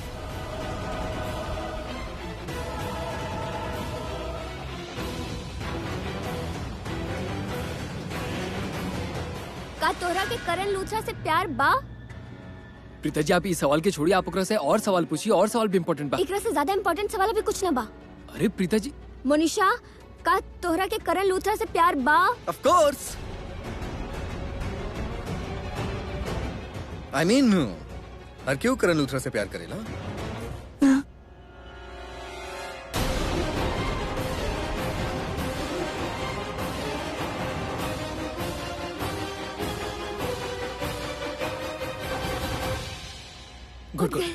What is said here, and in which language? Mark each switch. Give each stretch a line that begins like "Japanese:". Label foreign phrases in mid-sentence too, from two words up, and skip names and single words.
Bhojpuri: का तोरा के करण लूथरा से प्यार बा? प्रीता जी, आप इस सवाल के छोड़िए, आप ओकरा से और सवाल पूछिए। और सवाल भी इम्पोर्टेंट बा। एकरा से ज्यादा इम्पोर्टेंट सवाल अभी कुछ न बा। अरे प्रीता जी, मोनिशा, का तोहरा के करण लूथरा से प्यार बा?
English: Of course. I mean,
Bhojpuri: हर क्यों करण लूथरा से प्यार करेला?
English: Good good.